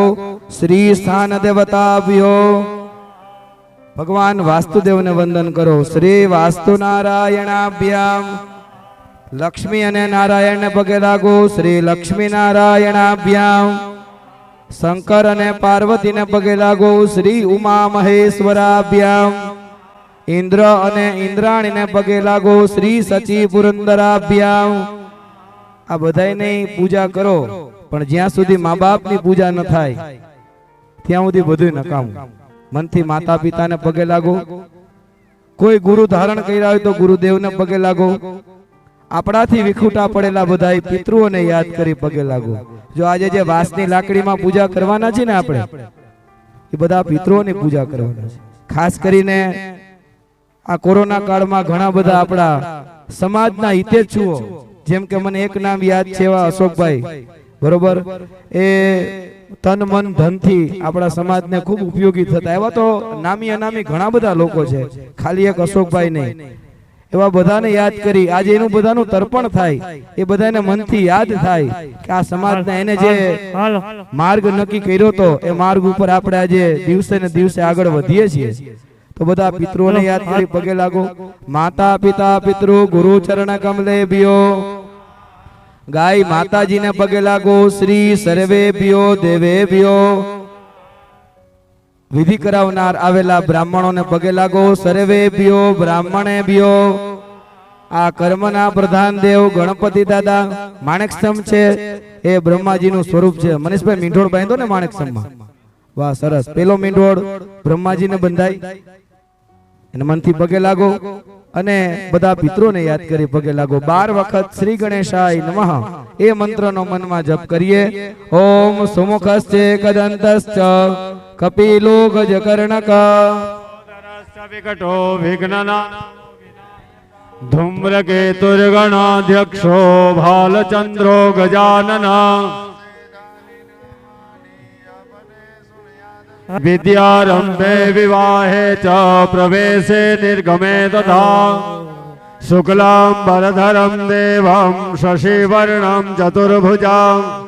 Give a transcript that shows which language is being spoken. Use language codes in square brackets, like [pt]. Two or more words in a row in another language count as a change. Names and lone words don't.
[sa] શ્રી સ્થાન દેવતાભ્યો [gu] ભગવાન વાસ્તુદેવને વંદન કરો। [sa] શ્રી વાસ્તુ નારાયણાભ્યામ [gu] લક્ષ્મી અને નારાયણને પગે લાગો। [sa] શ્રી લક્ષ્મી નારાયણાભ્યામ [gu] શંકર અને પાર્વતીને પગે લાગો। [sa] શ્રી ઉમા મહેશ્વરાભ્યામ [gu] ઇન્દ્ર અને ઇન્દ્રાણી ને પગે લાગો। [sa] श्री सची पुरंदराभ्याम [gu] આ બધાઈને પૂજા કરો પણ જ્યાં સુધી માં બાપ ની પૂજા ન થાય ત્યાં સુધી બધું નકામું। મનથી માતા પિતા ને પગે લાગો। કોઈ ગુરુ ધારણ કર્યા હોય તો ગુરુદેવ ને પગે લાગો। આપણાથી વિખૂટા પડેલા બધાઈ પિતૃઓને યાદ કરી પગે લાગો। જો આજે જે વાસની લાકડીમાં પૂજા કરવાના છે ને આપણે એ બધા પિતૃઓની પૂજા કરવાના છે। ખાસ કરીને આ કોરોના કાળ માં ઘણા બધા આપડા સમાજના હિતેચ્છુઓ જેમ કે મને એક નામ યાદ છે અશોક ભાઈ બરોબર એ તન મન ધન થી આપડા સમાજ ને ખૂબ ઉપયોગી થતા એવા તો નામી અનામી ઘણા બધા લોકો છે ખાલી એક અશોક ભાઈ નહીં એવા બધાને યાદ કરી આજ એનું બધાનું તર્પણ થાય એ બધાને મનથી યાદ થાય કે આ સમાજના એને જે માર્ગ નક્કી કર્યો તો એ માર્ગ ઉપર આપણે આજે દિવસે ને દિવસે આગળ વધીએ છીએ। તો બધા પિતૃઓ ને યાદ કરી પગે લાગો। [sa] माता पिता पितृ गुरु चरण कमलेभ्यो [gu] ગાય માતાજી ને પગે લાગો। [sa] श्री सर्वेभ्यो देवेभ्यो [gu] વિધિ કરાવનાર આવેલા બ્રાહ્મણો ને પગે લાગો। [sa] सर्वेभ्यो ब्राह्मणेभ्यो [gu] આ કર્મના પ્રધાન દેવ ગણપતિ દાદા માણિકસ્તંભ છે એ બ્રહ્માજી નું સ્વરૂપ છે। મનીષભાઈ મીંઢોળ બાંધો ને માણિકસ્તંભ માં વાહ સરસ। પેલો મીંઢોળ બ્રહ્માજી ને બંધાઈ એને મનથી પગે લાગો અને બધા પિતરોને યાદ કરી પગે લાગો। 12 વખત [sa] श्री गणेशाय नमः [gu] એ મંત્રનો મનમાં જપ કરીએ। [sa] ओम सुमुखश्चे कदंतश्च कपिलो गजकर्णक विकटो विघ्नना धूम्रकेतुर्गणाध्यक्षो भालचंद्रो गजानना विद्यारंभे विवाहे च प्रवेशे निर्गमे तथा शुक्लांबरधरं देवं शशिवर्णं चतुर्भुजां